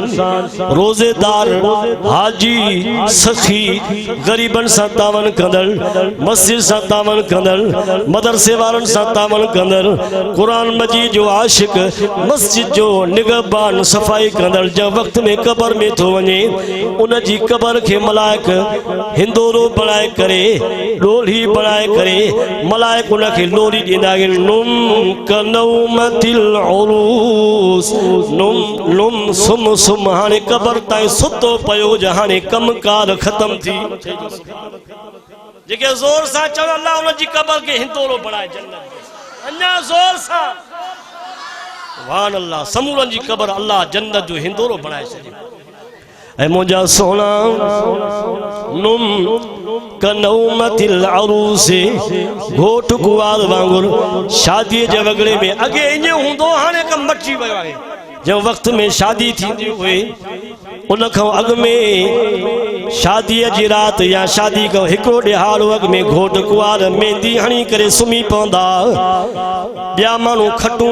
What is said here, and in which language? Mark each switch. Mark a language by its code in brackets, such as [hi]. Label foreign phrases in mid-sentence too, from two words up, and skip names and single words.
[sd] रोजेदार हाजी सखी गरीबन सां तावन कंदड़ मस्जिद सां तावन कंदड़ मदरसे वारन सां तावन कंदड़ कुरान मजीद जो आशिक मस्जिद जो निगहबान सफ़ाई कंदड़ जंहिं वक़्त में क़बर में थो वञे उन जी क़बर खे मलाइक हिंदोरो बणाए करे डोली बणाए करे मलाइक उन खे लोरी ॾींदा आहिनि [ar] نم كنومة العروس نم نم [sd] सुम सुम हाणे क़बर ताईं सुतो पियो जो हाणे कमकार ख़त्म थी जेके ज़ोर सां चवनि अल्लाह उन जी क़बर खे हिंदोरो बणाए जन्नत अञा ज़ोर सां [ar] سبحان الله [sd] समूरनि जी क़बर अल्लाह जन्नत जो हिंदोरो बणाए छॾे ऐं मुंहिंजा सोना [ar] نم كنومة العروس [sd] घोट कुवार वांगुर शादीअ जे वगड़े में अॻे ईअं हूंदो हाणे कमु मटिजी वियो आहे जंहिं वक़्त में शादी थींदी हुई उन खां अॻु में शादीअ जी राति या शादी खां हिकिड़ो ॾिहाड़ो अॻु में घोट कुवार मेहंदी हणी करे सुम्ही पवंदा ॿिया माण्हू खटूं